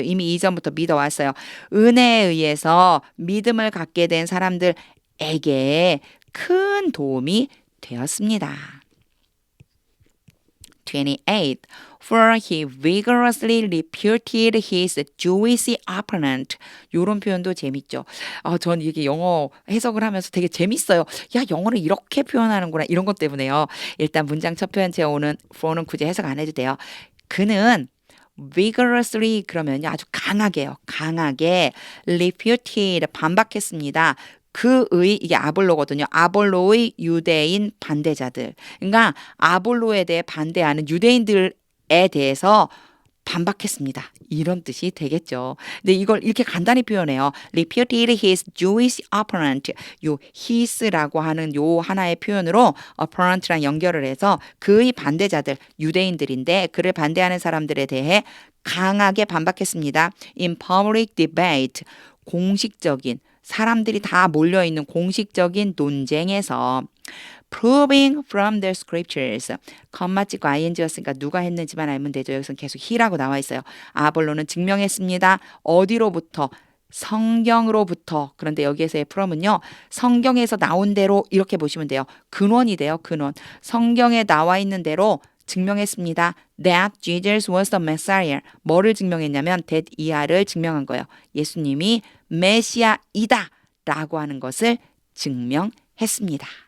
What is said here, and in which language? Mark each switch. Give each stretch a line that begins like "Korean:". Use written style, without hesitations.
Korean: 이미 이전부터 믿어왔어요. 은혜에 의해서 믿음을 갖게 된 사람들에게 큰 도움이 되었습니다. 28.
English: For he vigorously refuted his Jewish opponent.
Korean: 이런 표현도 재밌죠. 전 이게 영어 해석을 하면서 되게 재밌어요. 야, 영어를 이렇게 표현하는구나. 이런 것 때문에요. 일단 문장 첫 표현체 오는 for는 굳이 해석 안 해도 돼요. 그는 vigorously 그러면요. 아주 강하게요. 강하게 refuted 반박했습니다. 이게 아볼로거든요. 아볼로의 유대인 반대자들. 그러니까 아볼로에 대해 반대하는 유대인들에 대해서 반박했습니다. 이런 뜻이 되겠죠. 근데 이걸 이렇게 간단히 표현해요.
English: Refuted his Jewish opponent.
Korean: 요 his라고 하는 요 하나의 표현으로 opponent랑 연결을 해서 그의 반대자들, 유대인들인데 그를 반대하는 사람들에 대해 강하게 반박했습니다.
English: In public debate.
Korean: 공식적인 사람들이 다 몰려있는 공식적인 논쟁에서
English: proving from the scriptures.
Korean: 컴마 찍고 ing였으니까 누가 했는지만 알면 되죠. 여기서는 계속 he라고 나와 있어요. 아볼로는 증명했습니다. 어디로부터? 성경으로부터. 그런데 여기에서의 from은요. 성경에서 나온 대로 이렇게 보시면 돼요. 근원이 돼요. 근원. 성경에 나와 있는 대로 증명했습니다.
English: That Jesus was the Messiah.
Korean: 뭐를 증명했냐면 that 이하를 증명한 거예요. 예수님이 메시아이다 라고 하는 것을 증명했습니다.